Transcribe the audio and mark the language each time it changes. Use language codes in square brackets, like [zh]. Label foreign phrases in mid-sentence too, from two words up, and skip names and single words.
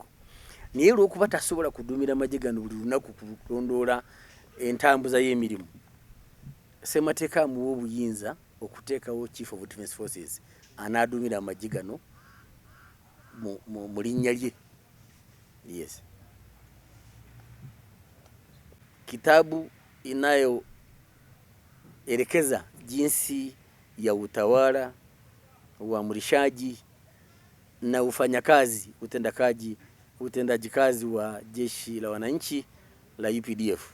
[lg] Naye olw'okuba tasobola kuduumira amagye gano buli lunaku kulondoola entambuza y'emirimu, ssemateeka amuwa obuyinza okuteekawo [en] Chief of Defence Forces [lg] anaaduumira amagye gano mu linnya lye. [en] Yes. [sw] Kitabu inayo elekeza jinsi ya utawala, uamrishaji na ufanyakazi, utendaji kazi wa jeshi la wananchi la UPDF.